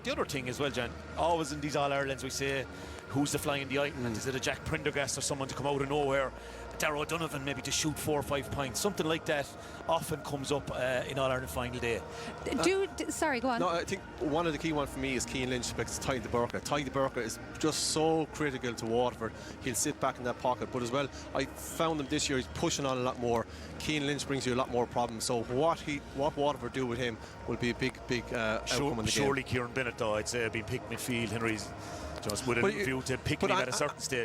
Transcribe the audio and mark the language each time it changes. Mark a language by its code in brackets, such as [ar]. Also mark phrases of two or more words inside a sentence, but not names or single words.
[en] The other thing as well, Jan, always in these All-Irelands we say, who's the fly in the ointment? Is it a Jack Prendergast or someone to come out of nowhere? Darragh O'Donovan maybe to shoot 4 or 5 points, something like that often comes up in All-Ireland final day. Sorry, go on. No, I think one of the key ones for me is Cian Lynch, because Tadhg de Burka. Tadhg de Burka is just so critical to Waterford. He'll sit back in that pocket, but as well, I found him this year, he's pushing on a lot more. Cian Lynch brings you a lot more problems, so what Waterford do with him will be a big outcome in the game. Surely Kieran Bennett, though, I'd say, have been picked midfield. Henry's just with a view to picking him at a certain stage.